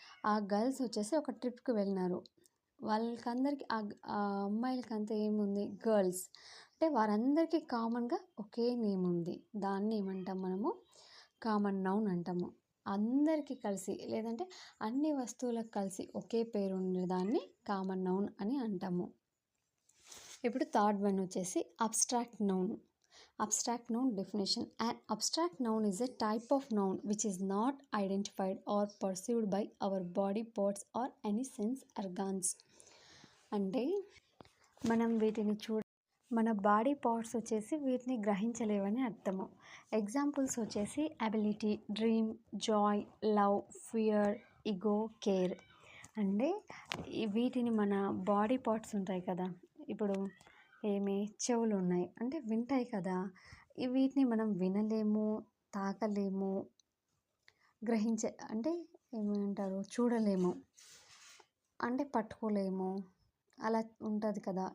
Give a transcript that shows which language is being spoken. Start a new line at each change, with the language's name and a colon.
Telugu: ఆ గర్ల్స్ వచ్చేసి ఒక ట్రిప్కి వెళ్ళినారు, వాళ్ళకందరికి ఆ అమ్మాయిలకంతా ఏముంది, గర్ల్స్, అంటే వారందరికీ కామన్గా ఒకే నేమ్ ఉంది, దాన్ని ఏమంటాం మనము, కామన్ నౌన్ అంటాము. అందరికీ కలిసి లేదంటే అన్ని వస్తువులకు కలిసి ఒకే పేరు ఉండేదాన్ని కామన్ నౌన్ అని అంటాము.
English: ఇప్పుడు third one వచ్చేసి abstract noun. Abstract noun definition. An abstract noun is a type of noun which is not identified or perceived by our body parts or any sense organs.
Telugu: అంటే మనం వీటిని మన body parts వచ్చేసి వీటిని గ్రహించలేవని అర్థము.
English: Examples వచ్చేసి ability, dream, joy, love, fear, ego, care.
Telugu: అంటే వీటిని మన బాడీ పార్ట్స్ ఉంటాయి కదా, ఇప్పుడు చెవులు ఉన్నాయి అంటే వింటాయి కదా, వీటిని మనం వినలేము, తాకలేము, అంటే ఏమంటారు, చూడలేము, అంటే పట్టుకోలేము, అలా ఉంటుంది కదా.